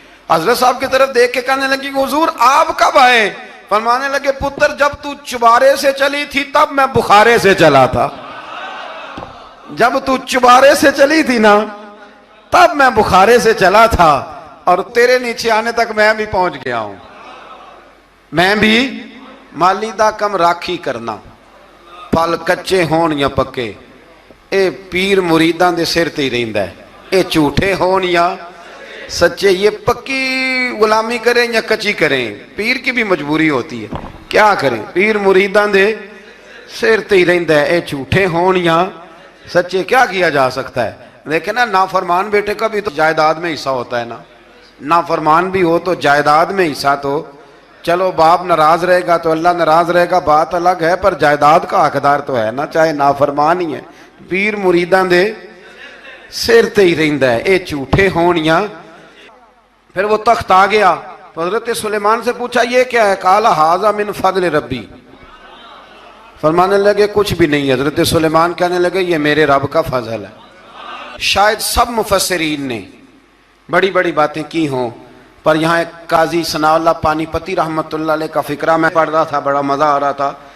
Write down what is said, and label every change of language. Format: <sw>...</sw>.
<ur>حضرت صاحب کی طرف دیکھ کے کہنے لگی حضور آپ کب آئے؟ فرمانے لگے پتر جب تو چبارے سے چلی تھی تب میں بخارے سے چلا تھا. جب تو چبارے سے چلی تھی نا تب میں بخارے سے چلا تھا، اور تیرے نیچے آنے تک میں بھی پہنچ گیا ہوں.</ur> <pa>میں بھی مالی دا کم راکھی کرنا، پھل کچے ہون یا پکے، اے پیر مریداں دے سر تے ہی رہندا ہے. اے جھوٹے ہون یا سچے،</pa> <ur>یہ پکی غلامی کریں یا کچی کریں، پیر کی بھی مجبوری ہوتی ہے. کیا کریں،</ur> <pa>پیر مریداں دے سر تے ہی رہندا ہے. اے جھوٹے ہون یا سچے،</pa> <ur>کیا کیا جا سکتا ہے؟ دیکھیں نا، نافرمان بیٹے کا بھی تو جائیداد میں حصہ ہوتا ہے نا. نافرمان بھی ہو تو جائیداد میں حصہ تو چلو، باپ ناراض رہے گا تو اللہ ناراض رہے گا، بات الگ ہے، پر جائیداد کا حقدار تو ہے نا، چاہے نافرمان ہی ہے.</ur> <pa>پیر مریداں دے سر تے ہی رہندا ہے. اے جھوٹے ہون یا.</pa> <ur>پھر وہ تخت آ گیا تو حضرت سلیمان سے پوچھا یہ کیا ہے؟</ur> <ar>قال ھذا من فضل ربی.</ar> <ur>فرمانے لگے کچھ بھی نہیں. حضرت سلیمان کہنے لگے یہ میرے رب کا فضل ہے. شاید سب مفسرین نے بڑی بڑی باتیں کی ہوں، پر یہاں ایک قاضی ثناء اللہ پانی پتی رحمت اللہ علیہ کا فقرہ میں پڑھ رہا تھا، بڑا مزہ آ رہا تھا.</ur>